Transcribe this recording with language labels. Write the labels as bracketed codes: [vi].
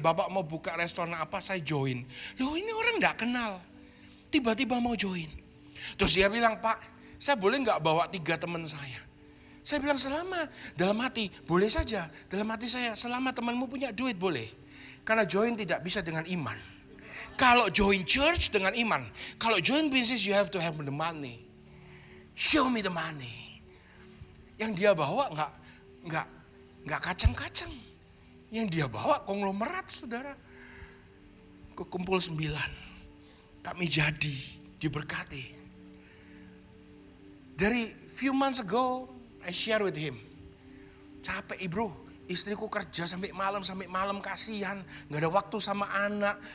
[id] Bapak mau buka restoran apa, saya join. Loh ini orang gak kenal, tiba-tiba mau join. Terus dia bilang, Pak, saya boleh gak bawa 3 teman saya? Saya bilang, selama dalam hati, boleh saja. Dalam hati saya, selama temanmu punya duit boleh. Karena join tidak bisa dengan iman. Kalau join church dengan iman. [en] Kalau join business you have to have the money. Show me the money. [id] Yang dia bawa nggak kacang-kacang. Yang dia bawa konglomerat, saudara. Kekumpul 9. Kami jadi diberkati. [en] Dari few months ago I share with him. [id] Capek bro. Istriku kerja sampai malam kasihan, nggak ada waktu sama anak.